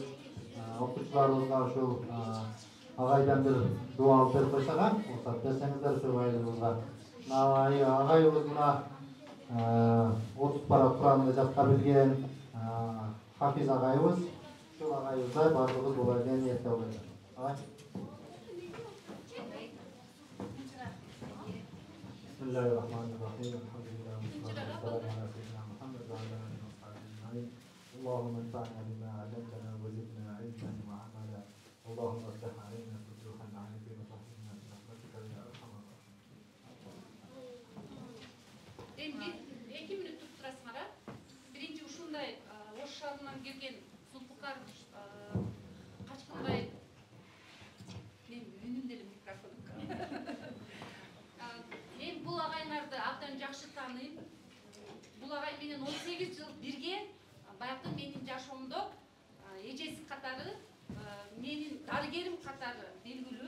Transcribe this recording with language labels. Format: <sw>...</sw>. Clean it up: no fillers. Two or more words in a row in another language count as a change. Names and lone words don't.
<ky>Окуучуларыбызга ушул агайдан бир дуа алып берип койсак, уруксат берсеңиздер ушул агайыбызга. Агайыбыз мына 30 пара Куранды жатка билген Хафиз агайыбыз. Ушул агайыбыздай баардыгыбыз боло деген ниетте болобуз. Агай.</ky> <ar>بسم الله الرحمن الرحيم. اللهم انفعنا بما علمتنا وزدنا علما وعملا اللهم افتح علينا فتوح العارفين وفهمنا برحمتك يا ارحم الراحمين.</ar> <ky>2 мүнөт туруп турасыңар, биринчи ушундай Ош шаарынан келген Зулпукар Качкынбай, мен үнүм деле микрофон. Мен бул агайларды абдан жакшы тааныйм. Бул агай менен 18 жыл бирге, баягы менин жашоомдо эжеси катары, менин дарыгерим катары белгилүү.</ky>